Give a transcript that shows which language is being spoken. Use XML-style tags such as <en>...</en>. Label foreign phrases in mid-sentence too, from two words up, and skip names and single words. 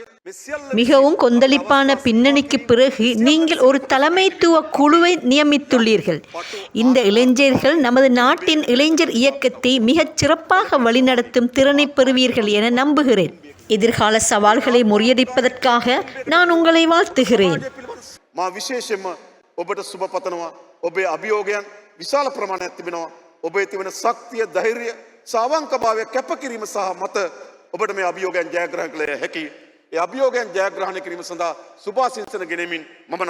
<ta>மிகவும் கொந்தளிப்பான பின்னணிக்கு பிறகு நீங்கள் ஒரு தலைமைத்துவ குழுவை நியமித்துள்ளீர்கள். இந்த இளைஞர்கள் நமது நாட்டின் இளைஞர் இயக்கத்தை மிகச் சிறப்பாக வழிநடத்தும் திறனை பெறுவீர்கள் என நம்புகிறேன். எதிர்கால சவால்களை முறியடிப்பதற்காக நான் உங்களை வாழ்த்துகிறேன்.</ta> <si>මා විශේෂයෙන්ම ඔබට සුබ පතනවා. ඔබේ අභියෝගයන් විශාල ප්‍රමාණයක් තිබෙනවා. ඔබේ තිබෙන ශක්තිය, ධෛර්යය, සාවංකභාවය, කැපකිරීම සහ මත ඔබට මේ අභියෝගයන් ජයග්‍රහණය කළ හැකි. ඒ අභියෝගයන් ජයග්‍රහණය කිරීම සඳහා සුභාශිංසන ගෙනෙමින් මම නතර වෙනවා.</si>